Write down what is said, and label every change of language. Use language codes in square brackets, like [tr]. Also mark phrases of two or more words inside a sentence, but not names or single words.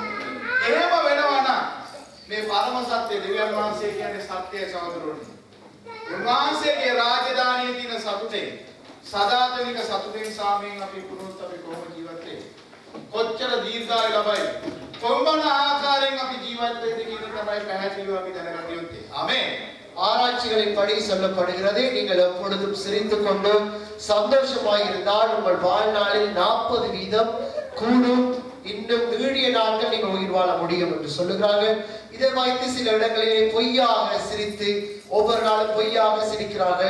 [si] එහෙම වෙනවා නම් මේ පරම සත්‍ය දෙවියන් වහන්සේ කියන්නේ සත්‍යයේ සහෝදරවරුනි. උන්වහන්සේගේ රාජධානියේ තියෙන සතුටේ සදාතනික සතුටෙන් සාමයෙන් අපි පුරුත් අපි කොහොම ජීවත් වෙන්නේ? කොච්චර දීර්ඝායු ලබයි? කොම්බන ආකාරයෙන් අපි ජීවත් වෙන්නේ කියන තමයි පැහැදිලිව අපි දැනගන්න යුත්තේ. ආමේන්. [ta] ஆராய்ச்சிகளின்படி சொல்லப்படுகிறது நீங்கள் எப்பொழுதும் சிரித்துக் கொண்டு சந்தோஷமாய் இருந்தால் உங்கள் வாழ்நாளில் 40% கூடும் இன்னும் நீடிய நாட்கள் நீங்கள் உயிர் வாழ முடியும் என்று சொல்லுகிறார்கள். இதை வைத்து சில இடங்களிலே பொய்யாக சிரித்து ஒவ்வொரு நாளும் பொய்யாக சிரிக்கிறார்கள்.